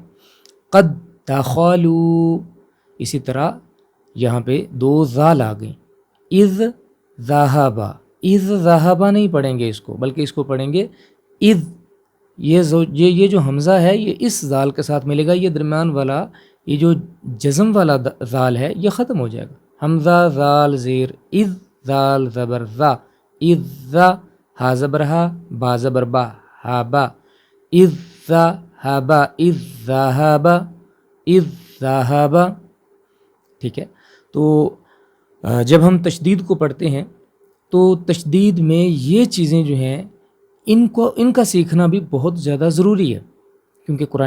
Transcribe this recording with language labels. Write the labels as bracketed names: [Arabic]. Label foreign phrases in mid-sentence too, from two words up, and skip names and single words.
[Arabic] قد دخلوا، [Urdu] اسی طرح یہاں پہ دو ذال آ گئیں، [Arabic] اذ ذہبا، اذ ذہبا [Urdu] نہیں پڑھیں گے اس کو، بلکہ اس کو پڑھیں گے اذ۔ یہ جو حمزہ ہے یہ اس ذال کے ساتھ ملے گا، یہ درمیان والا یہ جو جزم والا ذال ہے یہ ختم ہو جائے گا۔ حمزہ ذال زیر اذ، ذال زبر ذا، [Arabic] اذ ذا، [Urdu] ہا زبر ہا، با زبر با، ہا با، [Arabic] اذ ذہبا، اذ ذہبا، اذ ذہبا۔ [Urdu] ٹھیک ہے، تو جب ہم تشدید کو پڑھتے ہیں تو تشدید میں یہ چیزیں جو ہیں ان کا سیکھنا بھی بہت زیادہ ضروری ہے، کیونکہ قرآن